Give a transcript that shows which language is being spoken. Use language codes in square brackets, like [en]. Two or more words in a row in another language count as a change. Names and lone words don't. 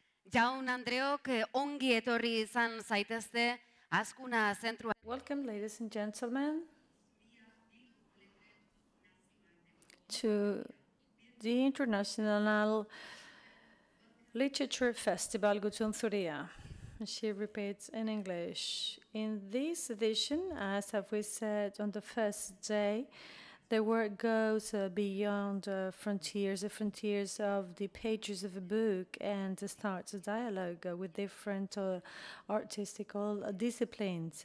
[eu] Jaun Andreok ongi etorri izan zaitezte Azkuna zentrua. [en] Welcome, ladies and gentlemen, to the International Literature Festival Gutun Zuria. She repeats in English. In this edition, as have we said on the first day, the work goes beyond frontiers, the frontiers of the pages of a book, and starts a dialogue with different artistical disciplines.